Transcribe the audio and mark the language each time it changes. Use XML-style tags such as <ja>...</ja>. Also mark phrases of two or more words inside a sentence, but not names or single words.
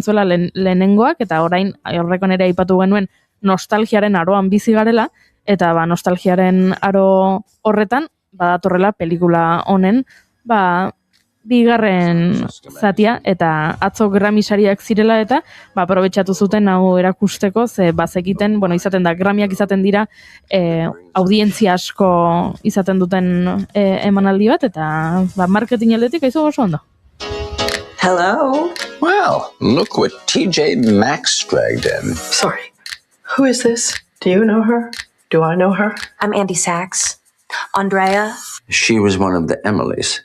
<eu>zuela lehenengoak, eta orain horreko nere aipatu genuen nostalgiaren aroan bizi garela, eta nostalgiaren aro horretan, badatorrela pelikula honen, bigarren zatia, eta atzo Grammy sariak zirela, eta aprobetxatu zuten hau erakusteko, ze bazekiten, izaten da, Grammyak izaten dira, audientzia asko izaten duten emanaldi bat, eta marketing aldetik aizu oso ondo.</eu> <en>Hello? Well, look what TJ Maxx dragged in. Sorry. Who is this? Do you know her? Do I know her? I'm Andy Sachs. Andrea? She was one of the Emilys.</en>